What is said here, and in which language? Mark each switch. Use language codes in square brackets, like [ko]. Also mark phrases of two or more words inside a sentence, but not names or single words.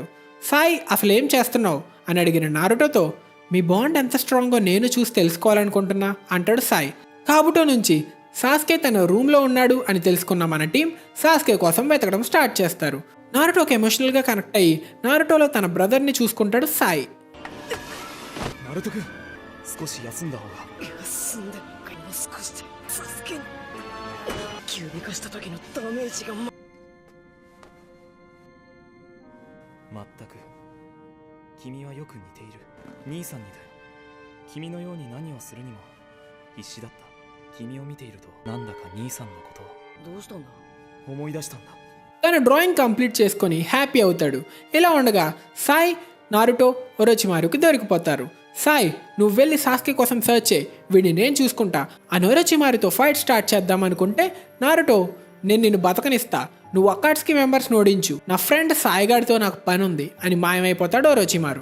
[te] సాయి అసలు ఏం చేస్తున్నావు అని అడిగిన నారుటోతో మీ బాండ్ ఎంత స్ట్రాంగో నేను చూసి తెలుసుకోవాలనుకుంటున్నా అంటాడు సాయి. కాబుటో నుంచి సాస్కే తన రూమ్లో ఉన్నాడు అని తెలుసుకున్న మన టీం సాస్కే కోసం వెతకడం స్టార్ట్ చేస్తారు. నారుటోకి [en] emotionalగా connect [te] అయ్యి నారుటోలో తన బ్రదర్ని చూసుకుంటాడు సాయి. [ja] ナルト君、少し休んだ方が。休んでもう少しでサスケに急に化した時のダメージがまったく君はよく似ている。兄さんにだよ。君のように何をするにも必死だった。君を見ているとなんだか兄さんのことをどうしたんだ。思い出したんだ。 [te] తన [en] drawing complete [te] చేసుకొని హ్యాపీ అవుతాడు. ఇలా ఉండగా సాయి, నారుటో, ఒరోచిమారుకి దొరికిపోతారు. సాయి, నువ్వు వెళ్ళి సాస్కే కోసం సర్చ్ చేయి, వీడిని నేను చూసుకుంటా అని ఒరోచిమారుతో [en] fight start [te] చేద్దాం అనుకుంటే నారుటో నేను నిన్ను బతకనిస్తా, నువ్వు అకాట్స్కి మెంబర్స్ని ఓడించు, నా ఫ్రెండ్ సాయిగాడితో నాకు పని ఉంది అని మాయమైపోతాడు ఒరోచిమారు.